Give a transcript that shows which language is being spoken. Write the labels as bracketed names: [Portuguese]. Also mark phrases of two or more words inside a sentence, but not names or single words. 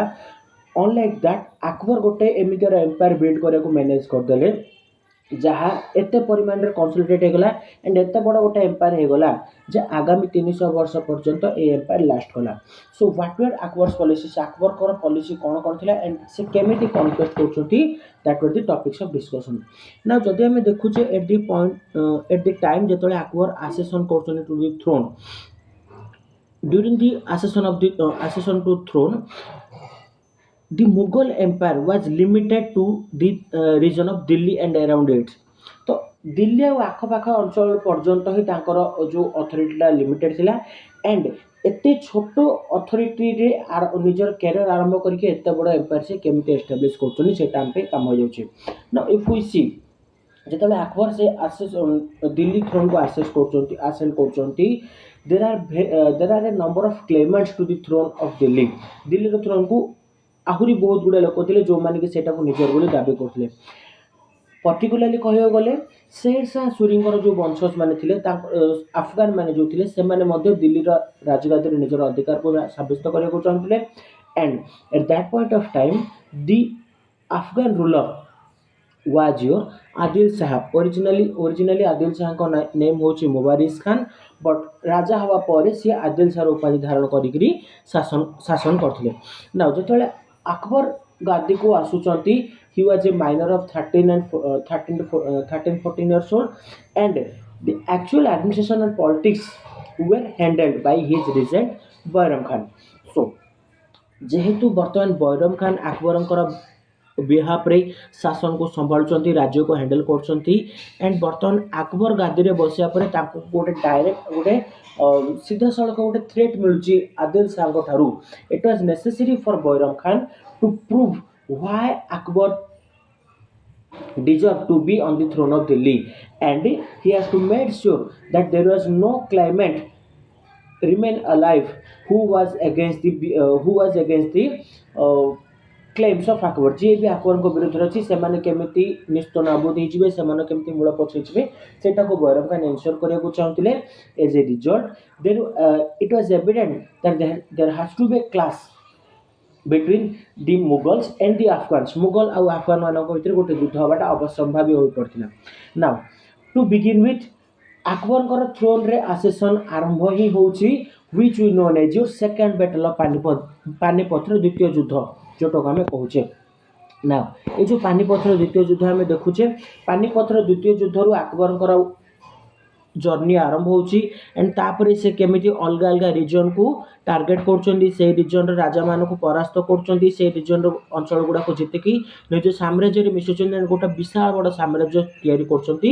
[English] unlike that [Odia] ଆକବର ଗୋଟେ ଏମିତିର ଏମ୍ପାୟାର ବିଲ୍ଡ କରିବାକୁ ମ୍ୟାନେଜ୍ କରିଦେଲେ ଯାହା ଏତେ ପରିମାଣରେ କନସୋଲିଡେଟ୍ ହେଇଗଲା ଆଣ୍ଡ ଏତେ ବଡ଼ ଗୋଟେ ଏମ୍ପାୟାର ହେଇଗଲା ଯେ ଆଗାମୀ 300 ବର୍ଷ ପର୍ଯ୍ୟନ୍ତ ଏ ଏମ୍ପାୟାର ଲାଷ୍ଟ କଲା। [English] So what were Akbar's policy, [Odia] ଆକବରଙ୍କର ପଲିସି କ'ଣ କ'ଣ ଥିଲା ଆଣ୍ଡ ସେ କେମିତି କନକ୍ୱେଷ୍ଟ କରୁଛନ୍ତି, [English] that were the topics of discussion. [Odia] ନା ଯଦି ଆମେ ଦେଖୁଛେ [English] at the time [Odia] ଯେତେବେଳେ ଆକବର ଆସେସନ୍ କରୁଛନ୍ତି [English] to the throne, during the accession to throne, the Mughal empire was limited to the region of Delhi and around it. [Odia] ତ ଦିଲ୍ଲୀ ଆଉ ଆଖପାଖ ଅଞ୍ଚଳ ପର୍ଯ୍ୟନ୍ତ ହିଁ ତାଙ୍କର ଯେଉଁ ଅଥରିଟିଟା ଲିମିଟେଡ୍ ଥିଲା ଆଣ୍ଡ ଏତେ ଛୋଟ ଅଥରିଟିରେ ନିଜର କ୍ୟାରିୟର ଆରମ୍ଭ କରିକି ଏତେ ବଡ଼ ଏମ୍ପାୟାର ସେ କେମିତି ଏଷ୍ଟାବ୍ଲିଶ କରୁଛନ୍ତି ସେଇଟା ଆମ ପାଇଁ କାମ ହେଇଯାଉଛି। ନା [English] if we see, [Odia] ଯେତେବେଳେ ଆକବର ସେ ଦିଲ୍ଲୀ ଥ୍ରୋନ୍କୁ ଆସେଣ୍ଟ କରୁଛନ୍ତି, [English] there are a number of claimants to the throne of Delhi. [Odia] ଦିଲ୍ଲୀର ଥ୍ରୋନ୍କୁ ଆହୁରି ବହୁତ ଗୁଡ଼ିଏ ଲୋକ ଥିଲେ ଯେଉଁମାନେ କି ସେଇଟାକୁ ନିଜର ବୋଲି ଦାବି କରୁଥିଲେ। ପର୍ଟିକୁଲାରଲି କହିବାକୁ ଗଲେ ଶେର ଶାହ ସୁରୀଙ୍କର ଯେଉଁ ବଂଶଜ ମାନେ ଥିଲେ, ଆଫଗାନ ମାନେ ଯେଉଁ ଥିଲେ, ସେମାନେ ମଧ୍ୟ ଦିଲ୍ଲୀର ରାଜଗାଦିରେ ନିଜର ଅଧିକାରକୁ ସାବ୍ୟସ୍ତ କରିବାକୁ ଚାହୁଁଥିଲେ। [English] And at that point of time the Afghan ruler was your Adil Shah. [Odia] Originally Adil Shahଙ୍କ ନେମ୍ ହେଉଛି ମୁବାରିସ୍ ଖାନ୍, ବଟ୍ ରାଜା ହେବା ପରେ ସିଏ ଆଦିଲ ଶାହର ଉପାଧି ଧାରଣ କରିକିରି ଶାସନ କରୁଥିଲେ। ନା ଯେତେବେଳେ ଆକବର ଗାଦିକୁ ଆସୁଛନ୍ତି, [English] he was a minor of 13 14 years old and the actual administration and politics were handled by his regent ବୈରମ ଖାନ୍। [Odia] So ଯେହେତୁ ବର୍ତ୍ତମାନ ବୈରମ ଖାନ୍ ଆକବରଙ୍କର ବିହାପରେ ଶାସନକୁ ସମ୍ଭାଳୁଛନ୍ତି, ରାଜ୍ୟକୁ ହ୍ୟାଣ୍ଡେଲ କରୁଛନ୍ତି ଆଣ୍ଡ ବର୍ତ୍ତମାନ ଆକବର ଗାଦିରେ ବସିବା ପରେ ତାଙ୍କୁ ଗୋଟେ ଡାଇରେକ୍ଟ ଗୋଟେ ସିଧାସଳଖ ଗୋଟେ ଥ୍ରେଟ୍ ମିଳୁଛି ଆଦିଲ ଶାହଙ୍କ ଠାରୁ। [English] It was necessary for Bairam Khan to prove why Akbar deserved to be on the throne of Delhi, and he has to make sure that there was no claimant remain alive who was against the claims of Akbar। [Odia] ଯିଏ ବି ଆକବରଙ୍କ ବିରୁଦ୍ଧରେ ଅଛି ସେମାନେ କେମିତି ନିସ୍ତ ନାବୁଦ ହେଇଯିବେ, ସେମାନେ କେମିତି ମୂଳ ପଛେଇଯିବେ, ସେଇଟାକୁ ବୈରମ ଖାନ୍ ଏନ୍ସ୍ୟୋର କରିବାକୁ ଚାହୁଁଥିଲେ। [English] As a result it was evident that there has to be a clash between the Mughals and the Afghans। [Odia] ମୁଗଲ ଆଉ ଆଫଗାନ ମାନଙ୍କ ଭିତରେ ଗୋଟେ ଯୁଦ୍ଧ ହେବାଟା ଅବଶ୍ୟମ୍ଭାବୀ ହୋଇପଡ଼ିଥିଲା। [English] Now to begin with [Odia] ଆକବରଙ୍କର ଥ୍ରୋନ୍ରେ ଆସେସନ୍ ଆରମ୍ଭ ହିଁ ହେଉଛି [English] which we known as your second battle of [Odia] ପାନିପଥର ଦ୍ୱିତୀୟ ଯୁଦ୍ଧ ଯୋଉଟାକୁ ଆମେ କହୁଛେ। ନା ଏ ଯେଉଁ ପାନିପଥର ଦ୍ୱିତୀୟ ଯୁଦ୍ଧ ଆମେ ଦେଖୁଛେ, ପାନିପଥର ଦ୍ୱିତୀୟ ଯୁଦ୍ଧରୁ ଆକବରଙ୍କର ଜର୍ଣ୍ଣି ଆରମ୍ଭ ହେଉଛି ଆଣ୍ଡ ତାପରେ ସେ କେମିତି ଅଲଗା ଅଲଗା ରିଜନକୁ ଟାର୍ଗେଟ୍ କରୁଛନ୍ତି, ସେଇ ରିଜନର ରାଜାମାନଙ୍କୁ ପରାସ୍ତ କରୁଛନ୍ତି, ସେଇ ରିଜନର ଅଞ୍ଚଳ ଗୁଡ଼ାକୁ ଜିତିକି ନିଜ ସାମ୍ରାଜ୍ୟରେ ମିଶୁଛନ୍ତି ଆଣ୍ଡ ଗୋଟେ ବିଶାଳ ବଡ଼ ସାମ୍ରାଜ୍ୟ ତିଆରି କରୁଛନ୍ତି।